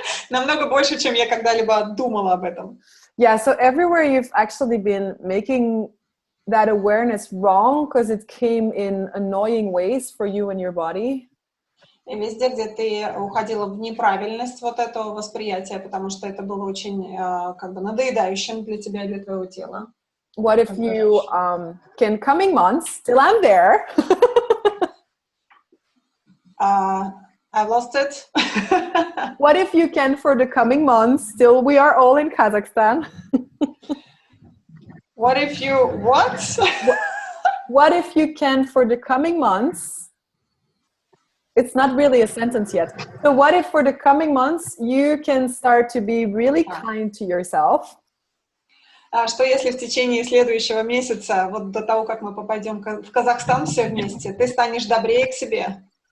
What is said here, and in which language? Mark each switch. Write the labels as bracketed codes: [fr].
[ru] Намного больше, чем я когда-либо думала об этом. [en] Yeah, so everywhere you've actually been making that awareness wrong because it came in annoying ways for you and your body. [ru] И везде, где ты уходила в неправильность вот этого восприятия, потому что это было очень как бы надоедающим для тебя и для твоего тела. [en] What if you can coming months, still I'm there. I lost it. What if you can for the coming months, still we are all in Kazakhstan. What if you, what? What if you can for the coming months, it's not really a sentence yet. So what if for the coming months, you can start to be really kind to yourself? [ru] Что если в течение следующего месяца, вот до того, как мы попадем в Казахстан все вместе, ты станешь добрее к себе?